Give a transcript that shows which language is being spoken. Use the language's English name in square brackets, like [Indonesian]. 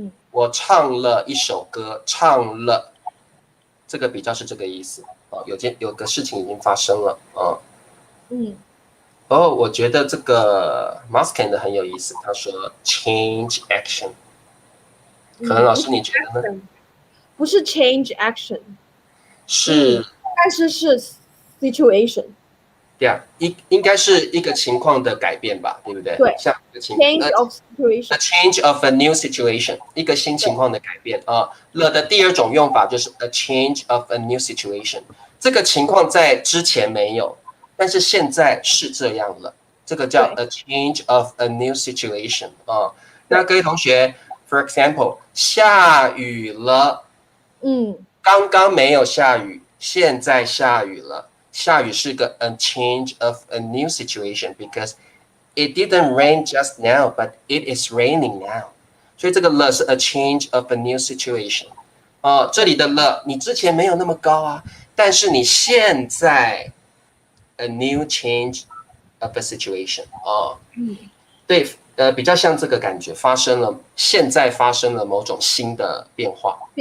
[Chinese] 我唱了一首歌，唱了，这个比较是这个意思。有个事情已经发生了我觉得这个 Muskin 的很有意思，他说 [English] change action。 [Chinese] 可能老师你觉得呢？不是 [English] change action， [Chinese] 但是是 situation。对啊，应该是一个情况的改变吧，对不对？对，像一个 [English] change of situation， a change of a new situation， [Chinese] 一个新情况的改变了的第二种用法就是 a change of a new situation， 这个情况在之前没有，但是现在是这样了，这个叫 a change of a new situation 那各位同学 ， [English] for example， [Chinese] 下雨了，刚刚没有下雨，现在下雨了。下雨是个 [English] a change of a new situation because it didn't rain just now, but it is raining now. [Chinese] 所以这个了是 [English] a change of a new situation. [Chinese] 这里的了你之前没有那么高啊，但是你现在 [English] a new change of a situation. [Chinese] 对，比较像这个感觉，现在发生了某种新的变化。